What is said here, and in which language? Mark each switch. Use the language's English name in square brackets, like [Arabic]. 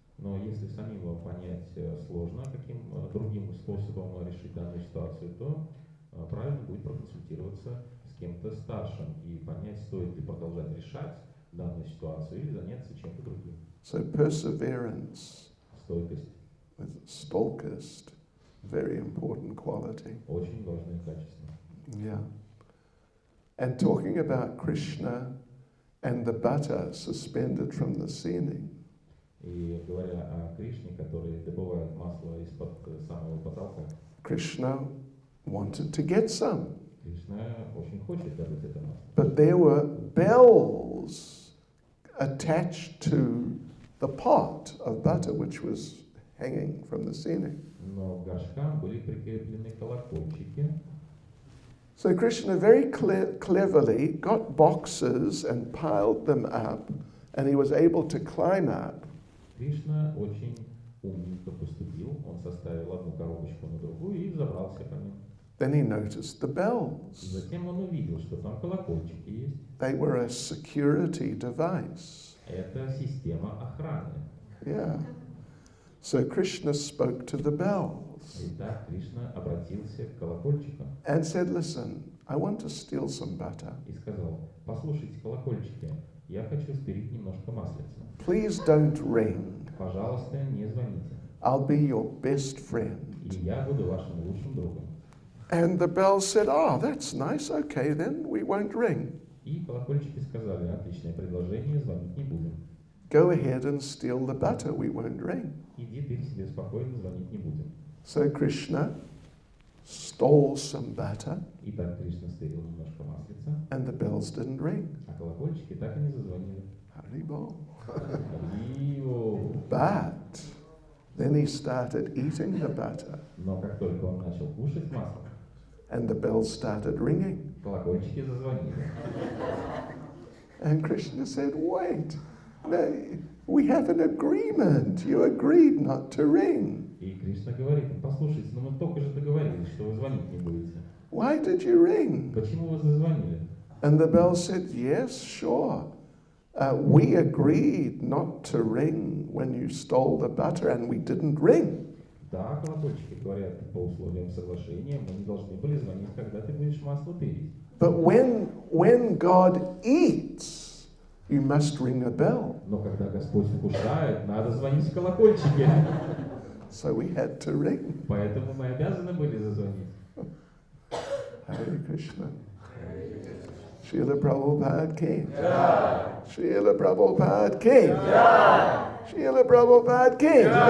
[Russian] Но если самим понять сложно, каким другим способом решить данную ситуацию, то правильно будет проконсультироваться с кем-то старшим и понять, стоит ли продолжать решать данную ситуацию или заняться чем-то другим. [English] So perseverance [Russian] Стойкость [English] with stolkist, very important quality. [Russian] очень важное качество. [English] Yeah. And talking about Krishna and the butter suspended from the ceiling. [Russian] И говоря о Кришне, который добывает масло из-под самого потолка, [English] Krishna wanted to get some, [Russian] Кришна очень хочет добыть это масло. [English] but there were bells attached to the pot of butter which was hanging from the ceiling. [Russian] Но к горшкам были прикреплены колокольчики. [English] So Krishna very cleverly got boxes and piled them up, and he was able to climb up. [Russian] Кришна очень умненько поступил. Он составил одну коробочку на другую и взобрался по ним. [English] Then he noticed the bells. [Russian] Затем он увидел, что там колокольчики есть. [English] They were a security device. [Russian] Это система охраны. [English] Yeah. So Krishna spoke to the bells [Russian] Итак, Кришна обратился к колокольчикам [English] and said, listen, I want to steal some butter. [Russian] и сказал: послушайте, колокольчики, я хочу спилить немножко маслица. [English] Please don't ring. [Russian] Пожалуйста, не звоните. [English] I'll be your best [Russian] И [English] friend. [Russian] я буду вашим лучшим другом. [English] And the bells said, oh, that's nice. Okay, then we won't ring. [Russian] И колокольчики сказали: отличное предложение, звонить не будем. [English] Go ahead and steal the butter. We won't ring. [Russian] Иди ты себе спокойно, звонить не будем. [English] So Krishna stole some butter, [Russian] Итак, Кришна стырил немножко маслица, [English] and the bells didn't ring. [Russian] а колокольчики так и не зазвонили. [Sanskrit] Haribol. Ио. [English] But then he started eating the butter, [Russian] Но как только он начал кушать масло, [English] and the bells started ringing. [Russian] колокольчики зазвонили. [English] And Krishna said, wait, no, we have an agreement. You agreed not to ring. [Russian] И Кришна говорит им: послушайте, ну мы только же договорились, что вы звонить не будете. [English] Why did you ring? [Russian] Почему вы зазвонили? [English] And the bells said, yes, sure. We agreed not to ring when you stole the butter, and we didn't ring. [Russian] Да, колокольчики говорят: по условиям соглашения мы не должны были звонить, когда ты будешь масло пилить. [English] But when God eats, you must ring a bell. [Russian] Но когда Господь вкушает, надо звонить в колокольчики. [English] So we had to ring. [Russian] Поэтому мы обязаны были зазвонить. [English] Hare Krishna. Srila Prabhupada came. Srila Prabhupada came. Srila Prabhupada came.